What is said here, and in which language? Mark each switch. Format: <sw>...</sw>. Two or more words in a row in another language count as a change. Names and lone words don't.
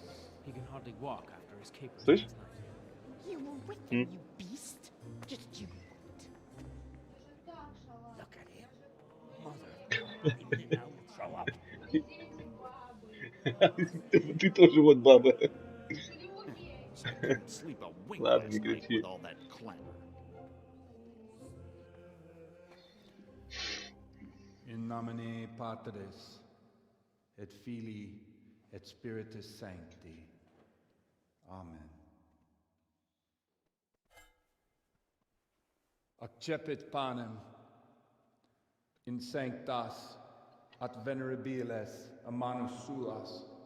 <ru>Слышь? Ты тоже вот баба. Ладно, не кричи.</ru> <la>In nomine Patris, et Filii, et Spiritus Sancti. Amen. Accepit panem in sanctas at venerabilis a manus suas.</la>